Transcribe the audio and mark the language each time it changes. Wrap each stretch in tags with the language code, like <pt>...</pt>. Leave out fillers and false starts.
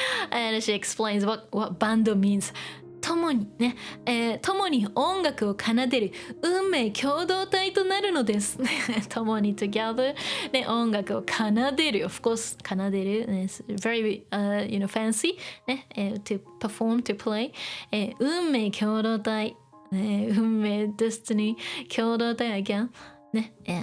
<en>And she explains what bando means.</en> <ja>共にね、共に音楽を奏でる運命共同体となるのです。共に together ね、音楽を奏でる of course 奏でる、ね、</ja> <en>very you know fancy</en> <ja>ね、</ja> <en>to perform to play、</en> <ja>運命共同体、運命 destiny 共同体 again ね、</ja>